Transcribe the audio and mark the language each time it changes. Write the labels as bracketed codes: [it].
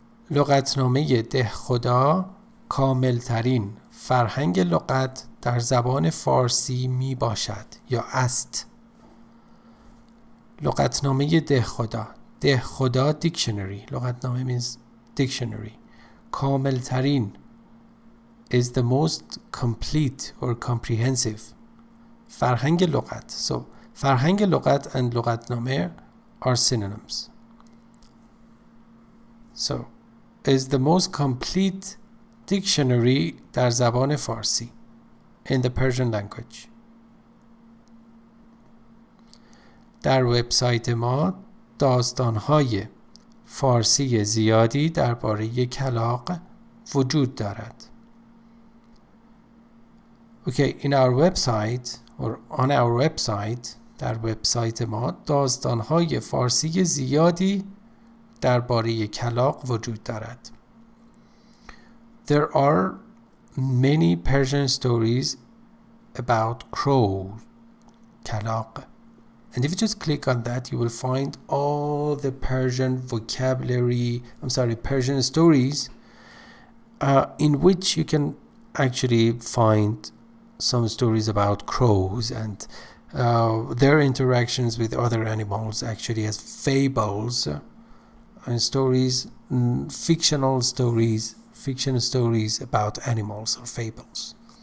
[fa] لغتنامه دهخدا کاملترین فرهنگ لغت در زبان فارسی می باشد یا است. لغتنامه دهخدا dictionary. [en] لغتنامه means dictionary. کاملترین is the most complete or comprehensive. [fa] فرهنگ لغت. [en] So [fa] فرهنگ لغت [en] and لغتنامه are synonyms. So, is the most complete dictionary [fa] در زبان فارسی [en] in the Persian language. [fa] در وبسایت ما داستان‌های فارسی زیادی درباره کلاغ وجود دارد. [en] Okay, in our website [fa] or on our website در وبسایت ما داستان‌های فارسی زیادی درباره کلاغ وجود دارد. [en] There are many Persian stories about crow, کلاغ. And if you just click on that, you will find all the Persian vocabulary, Persian stories in which you can actually find some stories about crows and their interactions with other animals, actually as fables and stories, fictional stories about animals or fables.